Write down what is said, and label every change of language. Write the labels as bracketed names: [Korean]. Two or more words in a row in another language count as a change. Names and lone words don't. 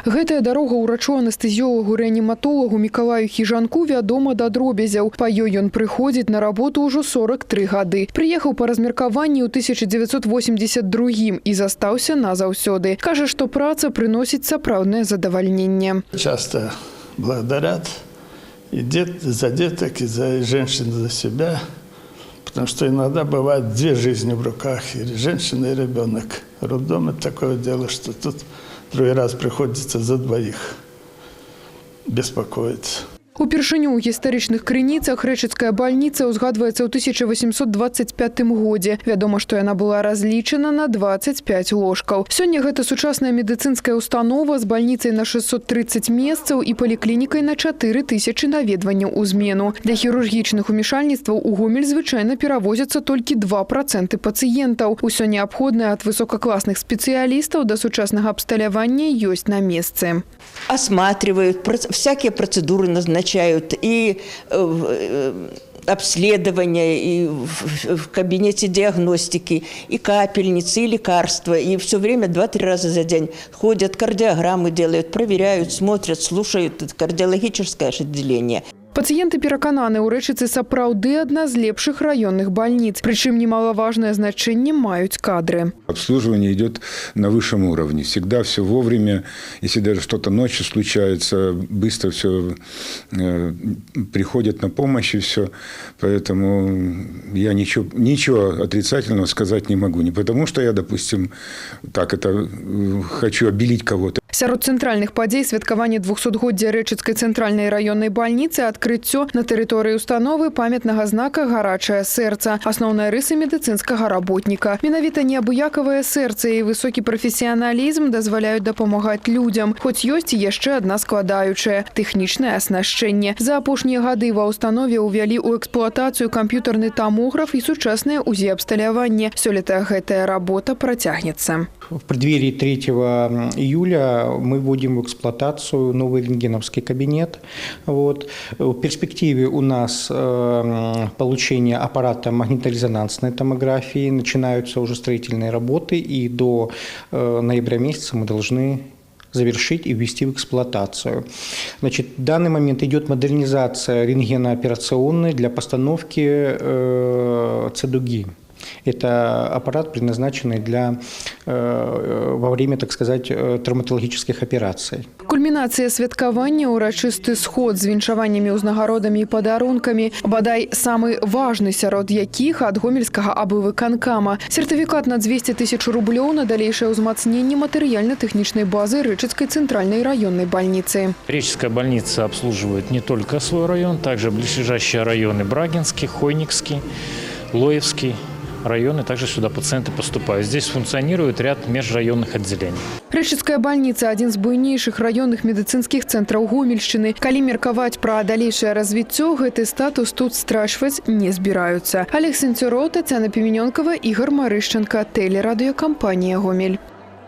[Belarusian] Гэтая дарога ўрачу-анестэзіолагу-рэаніматолагу Мікалаю Хіжанку вядома да дробязяў. Па ёй ён прыходзіць на работу ўжо 43 гады. Прыехаў па размеркаванні ў 1982 і застаўся назаўсёды. Кажа, што праца прыносіць сапраўднае задавальненне. [Russian] Часто благодарят и за деток, и за женщин, за себя. Потому что иногда бывает две жизни в руках, и женщина, и ребенок. Роддом – это такое дело, что тут другой раз приходится за двоих беспокоиться. [Belarusian] Упершыню ў гістарычных крыніцах рэчыцкая бальніца ўзгадваецца ў 1825 годзе. Вядома, што яна была разлічана на 25 ложкаў. Сёння гэта сучасная медыцынская установа з бальніцай на 630 месцаў і паліклінікай на 4000 наведванняў у змену. Для хірургічных умешальніцтваў у Гомель звычайна перавозяцца толькі 2% пацыентаў. Усё неабходнае ад высокакласных спецыялістаў да сучаснага абсталявання ёсць на месцы. [Russian] Осматривают, всякие процедуры назначают, и обследования, и в кабинете диагностики, и капельницы, и лекарства. И все время 2-3 раза за день ходят, кардиограммы делают, проверяют, смотрят, слушают кардиологическое отделение. [Belarusian] Пацыенты перакананы, у Рэчыцы сапраўды адна з лепшых раённых бальніц. [Russian] Причем немаловажное значение маюць кадры. Обслуживание идет на высшем уровне. Всегда все вовремя. Если даже что-то ночью случается, быстро все приходят на помощь и все. Поэтому я ничего отрицательного сказать не могу. Не потому, что я, допустим, так это хочу обелить кого-то. [Belarusian] Сярод цэнтральных падзей святкаванне 200-годдзя Рэчыцкай цэнтральнай раённай бальніцы адкрыццё на тэрыторыі установы памятнага знака «Гарачае сэрца», асноўныя рысы медыцынскага работніка. Менавіта неабыякавае сэрца і высокі прафесіяналізм дазваляюць дапамагаць людзям. Хоць ёсць і яшчэ адна складаючая – тэхнічнае аснашчэнне. За апошнія гады ва ўстанове ўвялі ў эксплуатацыю камп'ютарны тамограф і сучаснае УЗІ-абсталяванне. Сёлета гэтая работа працягнецца. [Russian] В преддверии 3 июля мы вводим в эксплуатацию новый рентгеновский кабинет. Вот. В перспективе у нас получение аппарата магниторезонансной томографии. Начинаются уже строительные работы, и до ноября месяца мы должны завершить и ввести в эксплуатацию. Значит, в данный момент идет модернизация рентгенооперационной для постановки цедуги. Это аппарат, предназначенный во время, так сказать, травматологических операций. [Belarusian] Кульмінацыя святкавання, урачысты сход з віншаваннямі, узнагародамі і падарункамі, бадай самы важны сярод якіх ад гомельскага аблвыканкама. Сертыфікат на 200 000 рублёў на далейшае ўзмацненне матэрыяльна-тэхнічнай базы Рэчыцкай цэнтральнай [Russian] раённой больницы. Речская больница обслуживает не только свой район, также близлежащие районы Брагинский, Хойникский, Лоевский районы, также сюда пациенты поступают. Здесь функционирует ряд межрайонных отделений. [Belarusian] Рэчыцкая [Russian] больница – один [Belarusian] з буйнейшых раённых медыцынскіх цэнтраў Гомельшчыны. Калі меркаваць пра далейшае развіццё, гэты статус тут страчваць не збіраюцца. Олег Сенцюроў, Тацяна Піменёнкава, Ігор Марышченко, тэлерадыёкампанія «Гомель».